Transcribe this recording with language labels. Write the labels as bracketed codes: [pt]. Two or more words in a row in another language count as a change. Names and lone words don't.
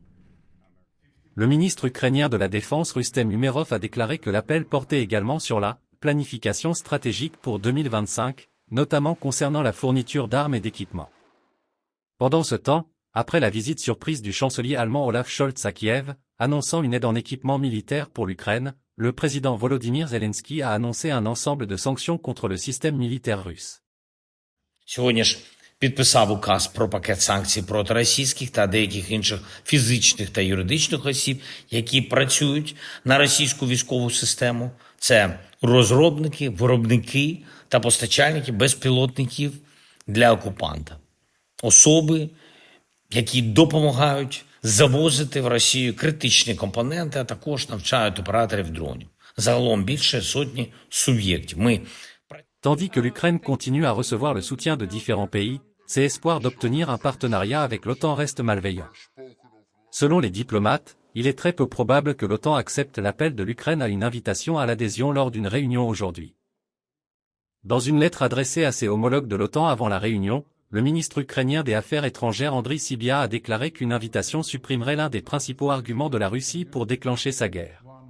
[fr] Le ministre ukrainien de la Défense Rustem Umerov a déclaré que l'appel portait également sur la planification stratégique pour 2025, notamment concernant la fourniture d'armes et d'équipements. Pendant ce temps, après la visite surprise du chancelier allemand Olaf Scholz à Kiev, annonçant une aide en équipement militaire pour l'Ukraine, le président Volodymyr Zelensky a annoncé un ensemble de sanctions contre le système militaire russe. [uk] Сьогодні ж підписав указ про пакет санкцій проти російських та деяких інших фізичних та юридичних осіб, які працюють на російську військову систему. Це розробники, виробники та постачальники безпілотників для окупанта. Особи, які допомагають завозити в Росію критичні компоненти, а також навчають операторів дронів. Загалом більше сотні суб'єктів. [fr] Tandis que l'Ukraine continue à recevoir le soutien de différents pays, ses espoirs d'obtenir un partenariat avec l'OTAN restent malveillants. Selon les diplomates, il est très peu probable que l'OTAN accepte l'appel de l'Ukraine à une invitation à l'adhésion lors d'une réunion aujourd'hui. Dans une lettre adressée à ses homologues de l'OTAN avant la réunion, le ministre ukrainien des Affaires étrangères Andriy Sybiha a déclaré qu'une invitation supprimerait l'un des principaux arguments de la Russie pour déclencher sa guerre.